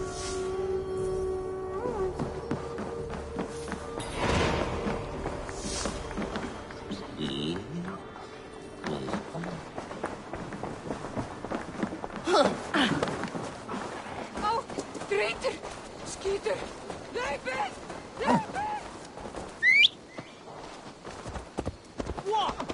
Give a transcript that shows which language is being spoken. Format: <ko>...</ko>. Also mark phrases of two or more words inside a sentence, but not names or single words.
<en>Oh, traitor! Skeeter! Leifur! Leifur! What?</en>